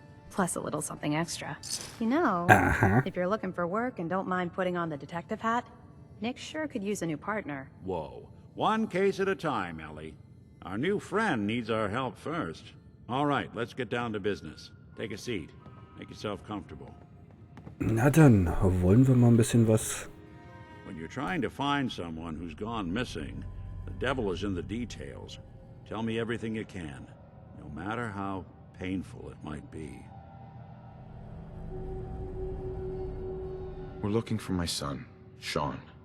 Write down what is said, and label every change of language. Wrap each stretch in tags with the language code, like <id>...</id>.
<en>Plus a little something extra. You know, if you're looking for work and don't mind putting on the detective hat, Nick sure could use a new partner. Whoa. One case at a time, Ellie. Our new friend needs our help first. All right, let's get down to business. Take a seat. Make yourself comfortable.</en> <de>Na dann, wollen wir mal ein bisschen was...</de> <en>When you're trying to find someone who's gone missing, the devil is in the details. Tell me everything you can, no matter how painful it might be. We're looking for my son, Shaun.</en>